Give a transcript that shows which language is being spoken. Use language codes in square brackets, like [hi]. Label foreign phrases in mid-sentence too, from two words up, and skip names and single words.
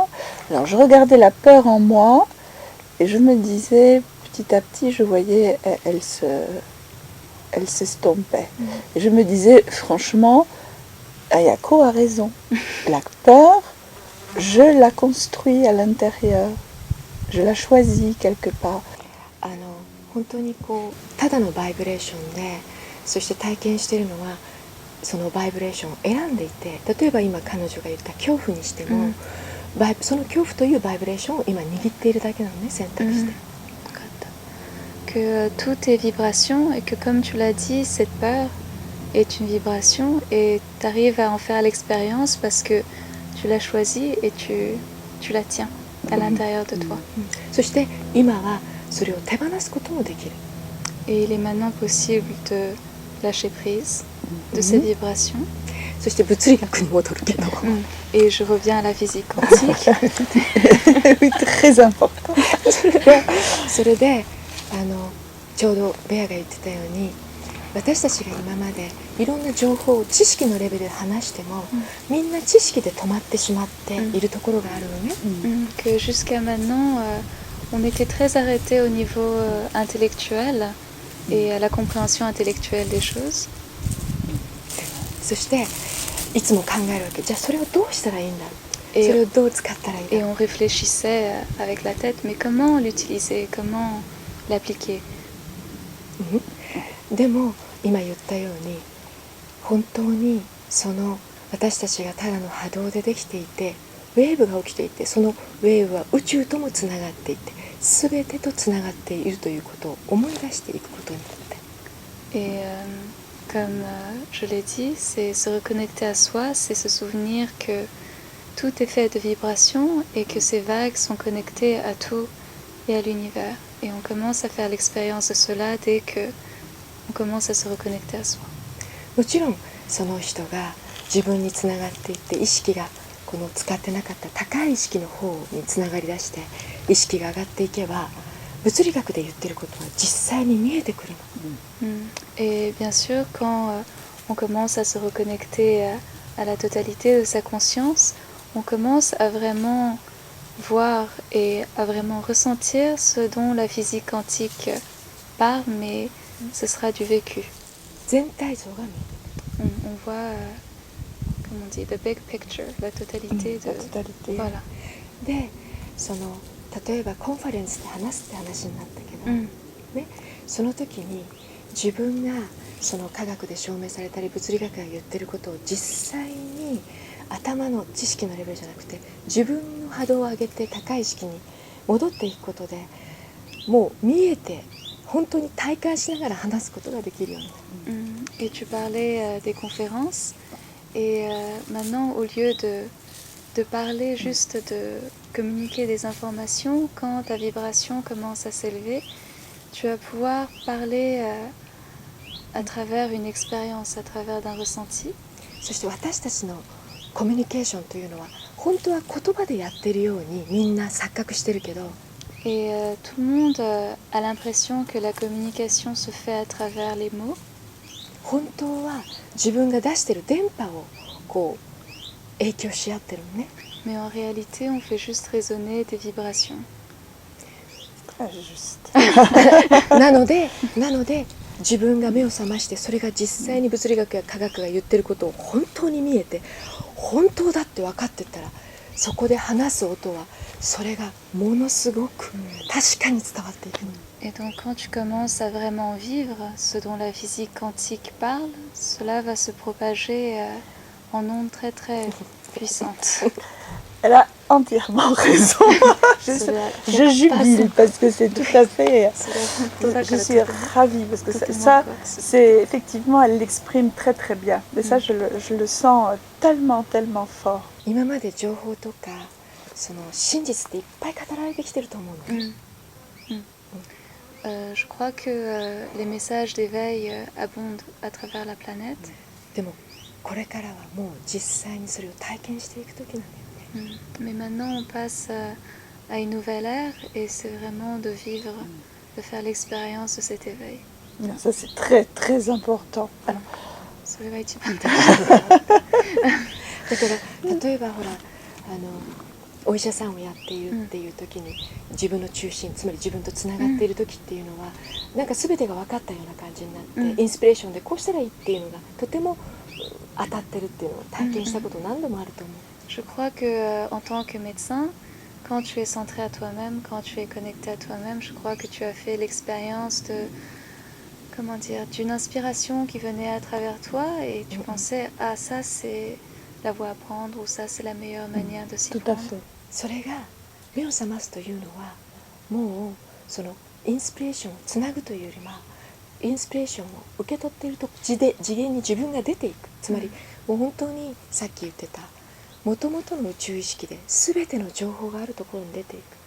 [fr] Alors, je regardais la peur en moi et je me disais, petit à petit, je voyais, elle s'estompait. Et je me disais, franchement, Ayako a raison. La peur, je la construis à l'intérieur. Je la choisis quelque part. [ja] 本当にこうただのバイブレーションで、そして体験しているのはそのバイブレーションを選んでいて、例えば今彼女が言った恐怖にしても、その恐怖というバイブレーションを今握っているだけなのね、選択して。 [fr] Que tout est vibration et que comme tu l'as dit, cette peur est une vibration et tu arrives à en faire l'expérience parce que tu l'as choisie et tu la tiens à l'intérieur de toi. [ja] そして今はそれを手放すこともできる。 [fr] Et il est maintenant possible de lâcher prise de ces vibrations. [ja] そして物理学に戻るけど。 [fr] Et je reviens à la physique quantique. Oui, très important. [ja] それでちょうどベアが言ってたように、私たちが今までいろんな情報を知識のレベルで話しても、みんな知識で止まってしまっているところがあるのね。 [fr] Que jusqu'à maintenant, on était très arrêté au niveau intellectuel et à la compréhension intellectuelle des choses. [ja] そしていつも考えるわけ。じゃあそれをどうしたらいいんだろう。それをどう使ったらいいんだろう。 [fr] Et on réfléchissait avec la tête, mais comment l'utiliser, comment l'appliquer. [ja] でも今言ったように、本当にその私たちがただの波動でできていて、ウェーブが起きていて、そのウェーブは宇宙ともつながっていて、全てとつながっているということを思い出していくことになって。 [fr] Et comme je l'ai dit, c'est se reconnecter à soi, c'est se souvenir que tout est fait de vibrations et que ces vagues sont connectées à tout et à l'univers. Et on commence à faire l'expérience de cela dès que on commence à se reconnecter à soi. [ja] もちろんその人が自分につながっていって、意識がこの使ってなかった高い意識の方につながりだして意識が上がっていけば、物理学で言ってることは実際に見えてくるの。 [fr] Et bien sûr, quand on commence à se reconnecter à la totalité de sa conscience, on commence à vraiment voir et à vraiment ressentir ce dont la physique quantique parle, mais ce sera du vécu. [ja] 全体像が見えてくる。 [fr] On voit, comme on dit, [en] the big picture, [fr] la totalité de... Voilà. [ja] で、その例えばコンファレンスで話すって話になったけど、ね、その時に自分がその科学で証明されたり物理学が言ってることを実際に頭の知識のレベルじゃなくて、自分の波動を上げて高い意識に戻っていくことで、もう見えて本当に体感しながら話すことができるようになる。 [fr] Et tu parlais des conférences, et maintenant au lieu de parler juste de communiquer des informations, quand ta vibration commence à s'élever, tu vas pouvoir parler à travers une expérience, à travers d'un ressenti. [ja] そして私たちのコミュニケーションというのは本当は言葉でやってるようにみんな錯覚してるけど、 [fr] Et tout le monde a l'impression que la communication se fait à travers les mots. [ja] 本当は自分が出してる電波をこう影響し合ってるのね。 [fr] Mais en réalité, on fait juste résonner des vibrations. Très juste. [ja] なので自分が目を覚ましてそれが実際に物理学や科学が言ってることを本当に見えて本当だって分かってったらそこで話す音はそれがものすごく確かに伝わっていくの。 [fr] Et donc quand tu commences à vraiment vivre ce dont la physique quantique parle, cela va se propager en ondes très très puissantes. Elle a entièrement raison. Je jubile parce que c'est tout à fait... Je suis ravie parce que ça c'est effectivement, elle l'exprime très très bien. Et ça, je le sens tellement, tellement fort. [ja] 今まで情報とかその真実っていっぱい語られてきてると思うの。 [fr] Je crois que les messages d'éveil abondent à travers la planète. [ja] でもこれからはもう実際にそれを体験していく時なんだよね。 [fr] Mais maintenant, on passe à une nouvelle ère et c'est vraiment de vivre, de faire l'expérience de cet éveil. Ça, c'est très, très important. [ja] それが一番大事。だから例えばほらお医者さんをやっているっていう時に自分の中心つまり自分とつながっている時っていうのはなんか全てが分かったような感じになってインスピレーションでこうしたらいいっていうのがとても当たってるっていうのを体験したこと何度もあると思う。 [fr] Je crois que en tant que médecin, quand tu es centré à toi-même, quand tu es connecté à toi-même, je crois que tu as fait l'expérience de, comment dire, d'une inspiration qui venait à travers toi et tu pensais, ah ça c'est la voie à prendre ou ça c'est la meilleure manière de s'y Tout à prendre. fait. [ja] それが目を覚ますというのはもうそのインスピレーションをつなぐというよりはインスピレーションを受け取っていると次元に自分が出ていくつまりもう本当にさっき言ってたもともとの宇宙意識で全ての情報があるところに出ていく。